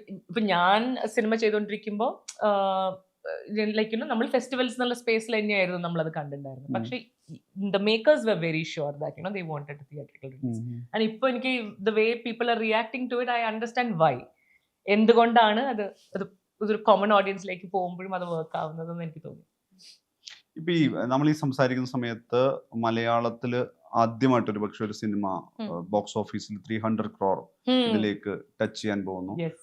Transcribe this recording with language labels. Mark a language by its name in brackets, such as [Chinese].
[Malayalam] ഇപ്പൊ ഞാൻ സിനിമ ചെയ്തുകൊണ്ടിരിക്കുമ്പോൾ ലൈക്ക് യുനോ നമ്മൾ ഫെസ്റ്റിവൽസ് എന്നുള്ള സ്പേസിൽ തന്നെയായിരുന്നു നമ്മളത് കണ്ടിട്ടുണ്ടായിരുന്നു. പക്ഷെ [English] the makers were very sure that you know they wanted a theatrical release. And [Malayalam] ഇപ്പൊ എനിക്ക് [English] the way people are reacting to it, I understand why. [Malayalam] എന്തുകൊണ്ടാണ് അത് ഒരു കോമൺ ഓഡിയൻസിലേക്ക് പോകുമ്പോഴും അത് വർക്ക് ആവുന്നതെന്ന് എനിക്ക് തോന്നി. ഇപ്പൊ നമ്മൾ ഈ സംസാരിക്കുന്ന സമയത്ത് മലയാളത്തില് ആദ്യമായിട്ടൊരു പക്ഷെ ഒരു സിനിമ ബോക്സ് ഓഫീസിൽ 300 crore ഇതിലേക്ക് ടച്ച് ചെയ്യാൻ പോകുന്നു.